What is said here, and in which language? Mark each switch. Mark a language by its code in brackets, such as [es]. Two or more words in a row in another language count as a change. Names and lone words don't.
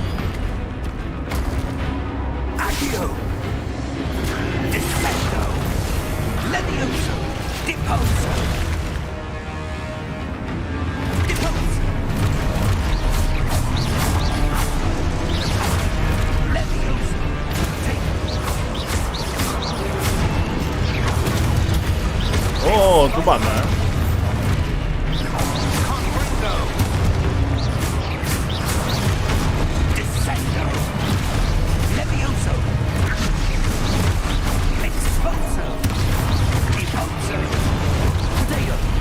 [la] Accio! Defendo! Levioso! Deposo! Deposo! Levioso! [el] Ω, του πάμε, [la] Descendo! Levioso! Expulso! Deposo! Protego.